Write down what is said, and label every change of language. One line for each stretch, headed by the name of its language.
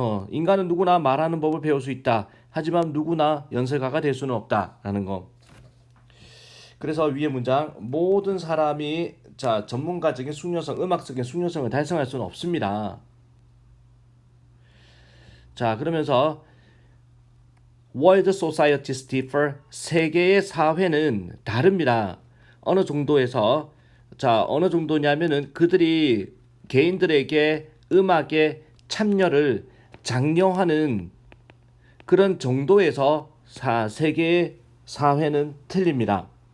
Korean: 인간은 누구나 말하는 법을 배울 수 있다. 하지만 누구나 연설가가 될 수는 없다라는 거. 그래서 위의 문장 모든 사람이 전문가적인 숙련성, 음악적인 숙련성을 달성할 수는 없습니다. 자, 그러면서
English: World Societies differ.
Korean: 세계의 사회는 다릅니다. 어느 정도에서 어느 정도냐면은 그들이 개인들에게 음악에 참여를 장려하는 그런 정도에서 세계의 사회는 틀립니다.